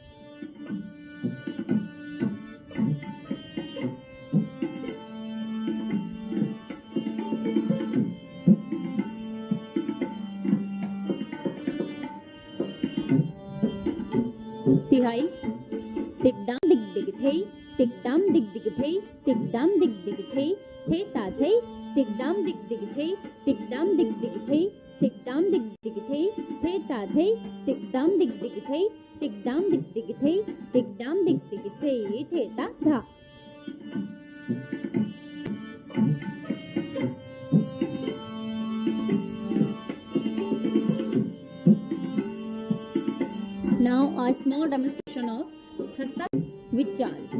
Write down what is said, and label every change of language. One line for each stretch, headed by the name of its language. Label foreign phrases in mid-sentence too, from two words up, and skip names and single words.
English: तिहाई टिकदाम दिग दिग थे टिकदाम दिग दिग थे टिकदाम दिग दिग थे ता थे टिकदाम दिग दिग थे टिकदाम दिग दिग थे टिकदाम दिग दिग थे ता थे टिकदाम दिग दिग थे टिकदाम दिग दिग थे टिकदाम दिग दिग थे ता धा। Now a small demonstration of Hasta Vichal.